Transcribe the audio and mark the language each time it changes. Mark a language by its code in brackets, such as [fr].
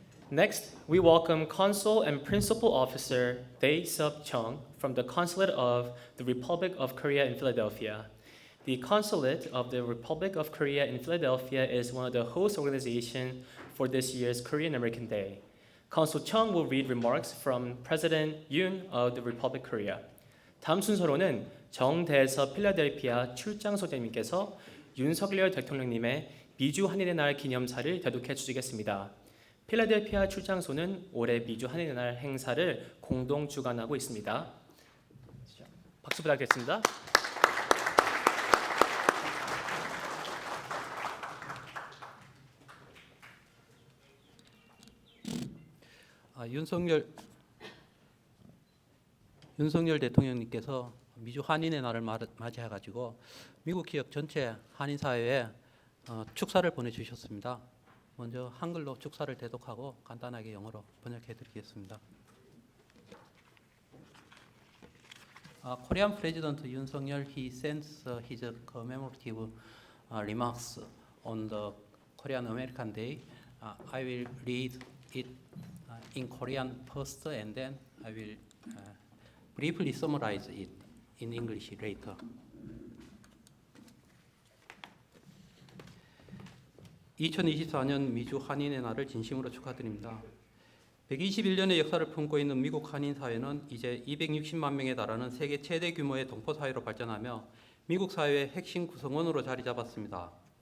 [en] Next, we welcome Consul and Principal Officer Dae-Sup Chung from the Consulate of the Republic of Korea in Philadelphia. The Consulate of the Republic of Korea in Philadelphia is one of the host organizations for this year's Korean American Day. Consul Chung will read remarks from President Yoon of the Republic of Korea. [ko] 다음 순서로는 정대섭 필라델피아 출장소장님께서 윤석열 대통령님의 미주 한인의 날 기념사를 대독해 주시겠습니다. 필라델피아 출장소는 올해 미주 한인의 날 행사를 공동 주관하고 있습니다. 박수 부탁드리겠습니다. 윤석열 대통령님께서 미주 한인의 날을 맞이해가지고 미국 기업 전체 한인 사회에 축사를 보내주셨습니다. 먼저 한글로 축사를 대독하고 간단하게 영어로 번역해드리겠습니다. [en] Korean President Yoon Suk-yeol, he sends his commemorative remarks on the Korean American Day. I will read it in Korean first, and then I will briefly summarize it in English later. [ko] 2024년 미주 한인의 날을 진심으로 축하드립니다. 121년의 역사를 품고 있는 미국 한인 사회는 이제 260만 명에 달하는 세계 최대 규모의 동포 사회로 발전하며 미국 사회의 핵심 구성원으로 자리 잡았습니다.